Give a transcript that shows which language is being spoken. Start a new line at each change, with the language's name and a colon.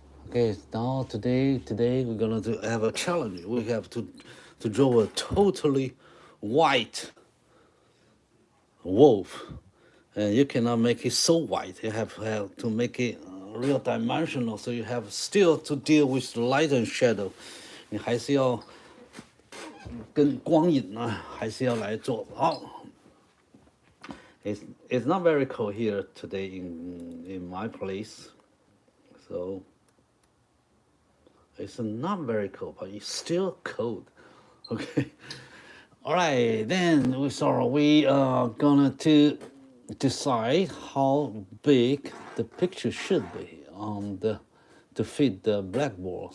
English: Okay, now today we're gonna have a challenge. We have to draw a totally white wolf, and you cannot make it so white. You have to make it real dimensional. So you have still to deal with light and shadow.
Chinese: 你还是要跟光影呢，还是要来做好。
English: It's not very cold here today in my place, so it's not very cold, but it's still cold. Okay. All right, then we are gonna to decide how big the picture should be on to fit the blackboard.